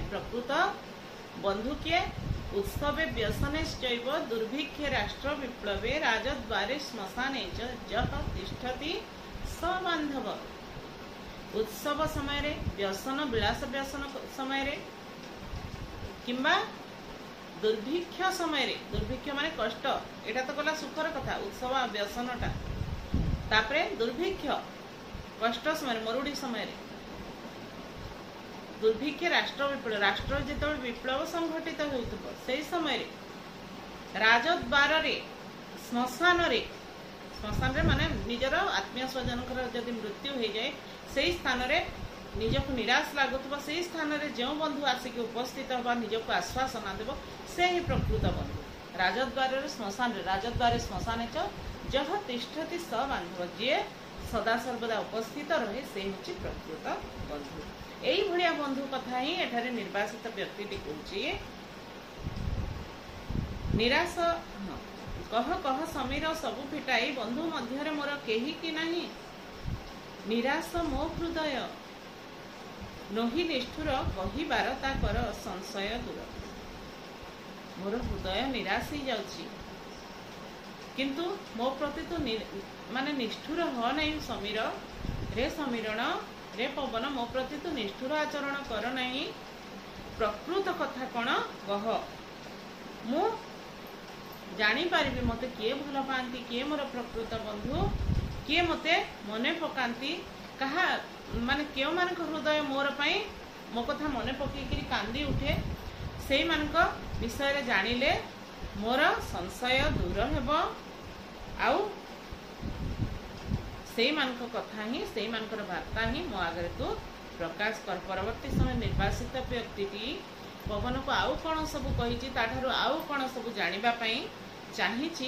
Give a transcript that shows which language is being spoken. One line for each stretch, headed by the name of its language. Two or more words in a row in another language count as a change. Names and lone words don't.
Odia: ପ୍ରକୃତ ବନ୍ଧୁ କିଏ?
Sanskrit: उत्सवे व्यसनेश्चैव दुर्भिक्षे राष्ट्र विप्लवे राजद्वारे श्मशाने च जः तिष्ठति स बांधव।
Odia: ଉତ୍ସବ ସମୟ ରେ, ବ୍ୟସନ ବିଳାସ ବ୍ୟସନ ସମୟ ରେ, କିମ୍ବା ଦୁର୍ଭିକ୍ଷ ସମୟ ରେ, ଦୁର୍ଭିକ୍ଷ ମାନେ କଷ୍ଟ, ଏଇଟା ତ କଲା ସୁଖର କଥା, ଉତ୍ସବ ବ୍ୟସନଟା। ତାପରେ ଦୁର୍ଭିକ୍ଷ କଷ୍ଟ ସମୟ, ମରୁଡ଼ି ସମୟ ରେ, ଦୁର୍ଭିକ୍ଷ ରାଷ୍ଟ୍ର ବିପ୍ଳବ, ରାଷ୍ଟ୍ର ଯେ ବିପ୍ଳବ ସଂଘଟିତ ହେଉଥିବ ସେହି ସମୟ ରେ, ରାଜଦ୍ୱାର ରେ, ଶ୍ମଶାନ ରେ, ଶ୍ମଶାନ ରେ ମାନେ ନିଜର ଆତ୍ମୀୟ ସ୍ୱଜନ ଯଦି ମୃତ୍ୟୁ ହୋଇ ଯାଏ ସେହି ସ୍ଥାନ ରେ ନିଜକୁ ନିରାଶ ଲାଗୁଥିବ, ସେହି ସ୍ଥାନ ରେ ଯେଉଁ ବନ୍ଧୁ ଆସିକି ଉପସ୍ଥିତ ହୋଇ ନିଜକୁ ଆଶ୍ୱାସନ ଦେବ ସେ ହିଁ ପ୍ରକୃତ ବନ୍ଧୁ। ରାଜଦ୍ୱାର ରେ ଶ୍ମଶାନ ରେ,
Sanskrit: राजद्वार श्मशान च जह तिष्ठति स बांधव,
Odia: ଯେ ସଦା ସର୍ବଦା ଉପସ୍ଥିତ ରହେ ସେ ହେଉଛି ପ୍ରକୃତ ବନ୍ଧୁ। ଏଇ ଭଳିଆ ବନ୍ଧୁ କଥା ହିଁ ଏଠାରେ ନିର୍ବାସିତ ବ୍ୟକ୍ତି କହୁଛି। ନିରାଶ କହ କହ ସମୀର ସବୁ ଫିଟାଇ, ବନ୍ଧୁ ମଧ୍ୟରେ ମୋର କେହି କି ନାହିଁ। ନିରାଶ ମୋ ହୃଦୟ ନୁହଁ ନିଷ୍ଠୁର, କହିବାର ତା କର ସଂଶୟ ଦୂର। ମୋର ହୃଦୟ ନିରାଶ ହୋଇ ଯାଉଛି, କିନ୍ତୁ ମୋ ପ୍ରତି ତୁ ମାନେ ନିଷ୍ଠୁର ହୁଅ ନାହିଁ ସମୀର ରେ, ସମୀରଣ ରେ ପବନ ମୋ ପ୍ରତି ତୁ ନିଷ୍ଠୁର ଆଚରଣ କର ନାହିଁ। ପ୍ରକୃତ କଥା କଉଣ କହ, ମୁଁ ଜାଣି ପାରିବି ମତେ କିଏ ଭଲ ପାଉଛି, କିଏ ମୋର ପ୍ରକୃତ ବନ୍ଧୁ, କିଏ ମତେ ମନେ ପକାଉଛି, କାହା ମାନେ କେଉଁ ମାନଙ୍କ ହୃଦୟ ମୋର ପାଇଁ ମୋ କଥା ମନେ ପକେଇକରି କାନ୍ଦି ଉଠେ, ସେଇ ମାନଙ୍କ ବିଷୟ ରେ ଜାଣିଲେ ମୋର ସଂଶୟ ଦୂର ହେବ। ଆଉ ସେଇ ମାନଙ୍କ କଥା ହିଁ, ସେଇ ମାନଙ୍କର ବାର୍ତ୍ତା ହିଁ ମୋ ଆଗେ ତୁ ପ୍ରକାଶ କର। ପରବର୍ତ୍ତୀ ସମୟ ନିର୍ବାସିତ ବ୍ୟକ୍ତିଟି ପବନ କୁ ଆଉ କଉଣ ସବୁ କହି, ତାଠାରୁ ଆଉ କଉଣ ସବୁ ଜାଣିବା ପାଇଁ ଚାହୁଁଛି।